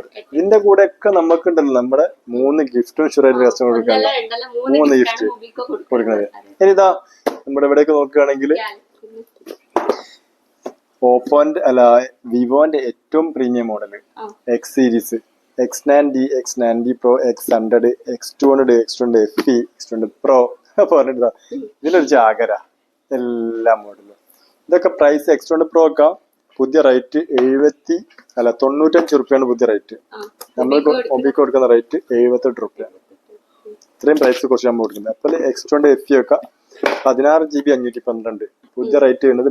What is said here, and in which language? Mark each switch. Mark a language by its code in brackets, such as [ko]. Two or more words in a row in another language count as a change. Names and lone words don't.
[ml] ഇതിന്റെ കൂടെ ഒക്കെ നമുക്കുണ്ടല്ലോ നമ്മുടെ 3 ഗിഫ്റ്റും ഷുറായിട്ട് കസ്റ്റമർ കൊടുക്കാൻ 3 ഗിഫ്റ്റ് കൊടുക്കുന്നത്. ഇനി ഇതാ നമ്മുടെ ഇവിടെയൊക്കെ നോക്കുകയാണെങ്കിൽ ഓപ്പോന്റെ അല്ല വിവോന്റെ ഏറ്റവും [en] premium model [ml] X സീരീസ്, X90, X90 Pro, X100, X200, X200 FE, X200 Pro പറഞ്ഞിട്ടാ ഇതിലൊരു ജാഗര എല്ലാ മോഡലും. ഇതൊക്കെ പ്രൈസ് X200 Pro ഒക്കെ പുതിയ റേറ്റ് 95 രൂപയാണ് പുതിയ റേറ്റ്. നമ്മൾ മൊബൈക്ക് കൊടുക്കുന്ന റേറ്റ് 78 രൂപയാണ്. ഇത്രയും പ്രൈസ് കുറച്ച് നമ്മൾ കൊടുക്കുന്നത്. അപ്പോൾ X200 FE ഒക്കെ 16 GB 512 പുതിയ റേറ്റ് വരുന്നത്.